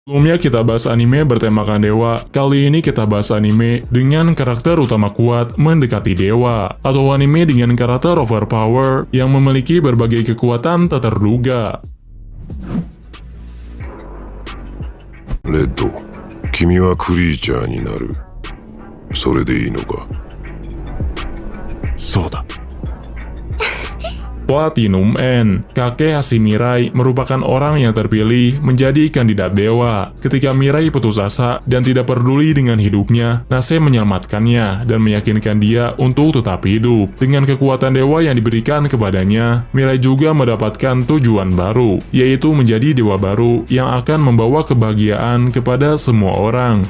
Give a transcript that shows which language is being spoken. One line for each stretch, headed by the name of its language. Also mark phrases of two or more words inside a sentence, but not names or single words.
Indonesian: Sebelumnya kita bahas anime bertemakan dewa. Kali ini kita bahas anime dengan karakter utama kuat mendekati dewa, atau anime dengan karakter overpower yang memiliki berbagai kekuatan tak terduga. Red,
Japanese: 君はクリーチャーになる。それでいいのか？そうだ。
Indonesian: Platinum End, kakek Hashimirai, merupakan orang yang terpilih menjadi kandidat dewa. Ketika Mirai putus asa dan tidak peduli dengan hidupnya, Nase menyelamatkannya dan meyakinkan dia untuk tetap hidup. Dengan kekuatan dewa yang diberikan kepadanya, Mirai juga mendapatkan tujuan baru, yaitu menjadi dewa baru yang akan membawa kebahagiaan kepada semua orang.